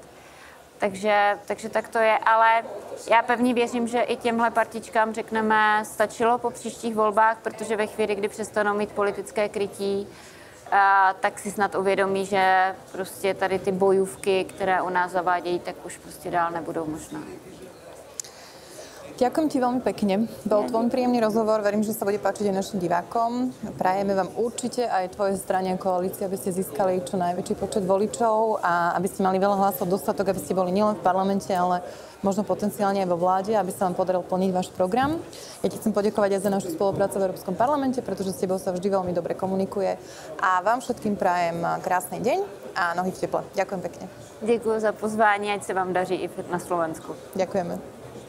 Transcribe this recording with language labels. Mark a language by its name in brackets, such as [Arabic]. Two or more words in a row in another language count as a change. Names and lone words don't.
[Czech] Takže tak to je, ale já pevně věřím, že i těmhle partičkám řekneme, stačilo po příštích volbách, protože ve chvíli, kdy přestanou mít politické krytí, tak si snad uvědomí, že prostě tady ty bojůvky, které u nás zavádějí, tak už prostě dál nebudou možná. [Slovak] Ďakujem ti veľmi pekne. Bol to veľmi príjemný rozhovor. Verím, že sa bude páčiť aj našim divákom. Prajeme vám určite aj tvojej strane koalície, aby ste získali čo najväčší počet voličov a aby ste mali veľa hlasov, dostatok, aby ste boli nielen v parlamente, ale možno potenciálne aj vo vláde, aby sa vám podarilo plniť váš program. Ja ti chcem poďakovať aj za našu spoluprácu v Európskom parlamente, pretože s tebou sa vždy veľmi dobre komunikuje. A vám všetkým prajem krásny deň a nohy v teple. Ďakujem pekne. [Czech] Děkuji za pozvání, ať se vám daří i na Slovensku. [Slovak] Ďakujeme.